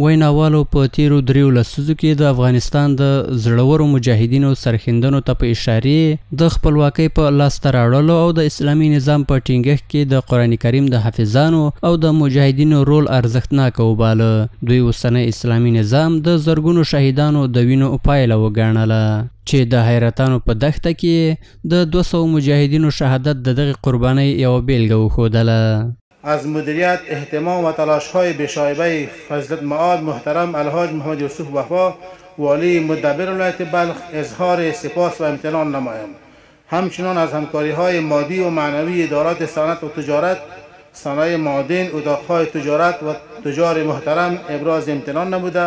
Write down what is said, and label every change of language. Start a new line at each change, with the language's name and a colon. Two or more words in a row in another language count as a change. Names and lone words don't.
Pashto: ویناوالو په تیرو 3 لسیزو کې د افغانستان د زړورو مجاهدینو سرښندنو ته په اشارې د خپلواکۍ په لاسته راوړلو او د اسلامي نظام په ټینګښت کې د قرآن کریم د حافظانو او د مجاهدینو رول ارزښتناک وباله. دوی اوسنی اسلامي نظام د زرګونو شهیدانو د وینو پایله وګڼله چې د حیرتانو په دښته کې د 200 مجاهدینو شهادت د دغه قربانۍ یوه بیلګه وښودله.
Persian: از مدیریت، اهتمام و تلاش‌های بی‌شایبه فضیلت معاد محترم الحاج محمد یوسف وفا والی مدبر ولایت بلخ اظهار سپاس و امتنان نمایم. همچنان از همکاری‌های مادی و معنوی ادارات صنعت و تجارت، صنایع معادن، اتاق‌های تجارت و تجار محترم ابراز امتنان نموده.